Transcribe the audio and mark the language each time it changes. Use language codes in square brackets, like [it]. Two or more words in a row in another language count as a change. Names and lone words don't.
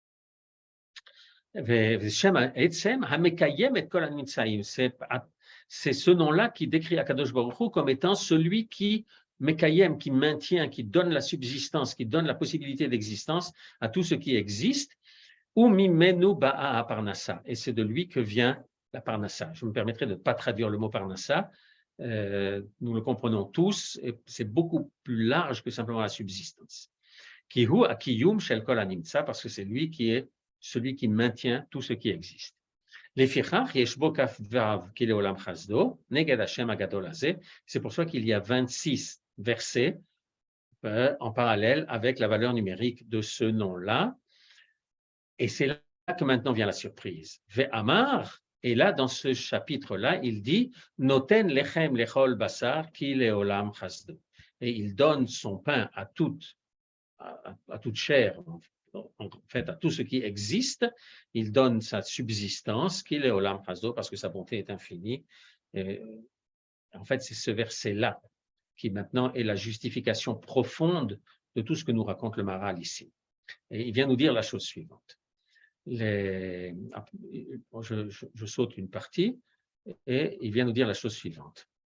[fr] C'est ce nom-là qui décrit [he] הקדוש ברוך הוא [fr] comme étant celui qui Mekayem, qui maintient, qui donne la subsistance, qui donne la possibilité d'existence à tout ce qui existe, [he] וממנו באה פרנסה, [fr] et c'est de lui que vient la parnassa. Je me permettrai de ne pas traduire le mot parnassa, nous le comprenons tous, et c'est beaucoup plus large que simplement la subsistance. [he] כי הוא הקיום של כל הנמצא, [fr] parce que c'est lui qui est celui qui maintient tout ce qui existe. C'est pour ça qu'il y a 26 versets en parallèle avec la valeur numérique de ce nom-là. Et c'est là que maintenant vient la surprise. Ve'amar, et là, dans ce chapitre-là, il dit [he] נותן לחם לכל בשר כי לעולם חסדו. [fr] Et il donne son pain à toute chair, en fait, à tout ce qui existe. Il donne sa subsistance, [he] כי לעולם חסדו, [fr] parce que sa bonté est infinie. Et, en fait, c'est ce verset-là qui maintenant est la justification profonde de tout ce que nous raconte le Maharal ici. Et il vient nous dire la chose suivante. Je saute une partie et il vient nous dire la chose suivante.